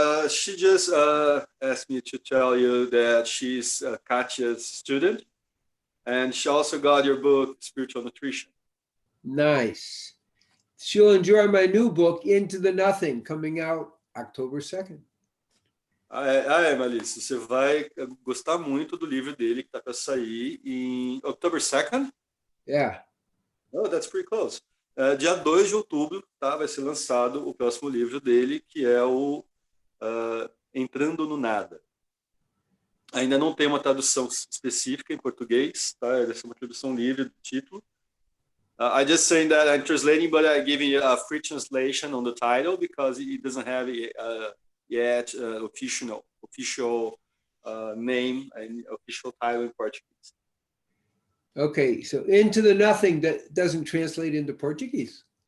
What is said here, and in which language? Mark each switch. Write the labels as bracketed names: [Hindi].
[English] She just asked me to tell you that she's Katya's student, and she also got your book, Spiritual Nutrition. Nice. She'll enjoy my new book, Into the Nothing, coming out October 2nd. [Portuguese] Malice, você vai gostar muito do livro dele que está para sair em [English] October 2nd? Yeah. Oh, that's pretty close. [Portuguese] Dia 2 de outubro, tá? Vai ser lançado o próximo livro dele, que é o Entrando no Nada. Ainda não tem uma tradução específica em português, tá? Vai ser uma tradução livre do título. [English] I just saying that I'm translating, but I'm giving you a free translation on the title because it doesn't have yet official name and official title in Portuguese. Okay, so Into the Nothing, that doesn't translate into Portuguese.